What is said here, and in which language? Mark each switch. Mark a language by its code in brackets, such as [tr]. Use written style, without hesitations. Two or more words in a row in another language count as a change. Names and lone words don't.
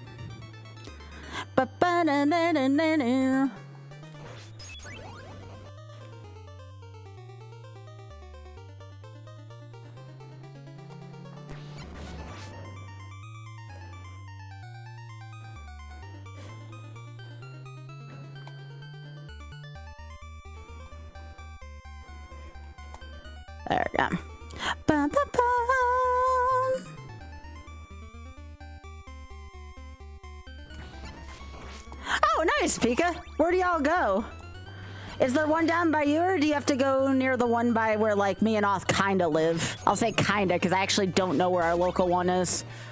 [en] There we go. Ba, ba, ba. Oh, nice, Pika. Where do y'all go? Is there one down by you, or do you have to go near the one by where, like, me and Oth kinda live? I'll say kinda, because I actually don't know where our local one is.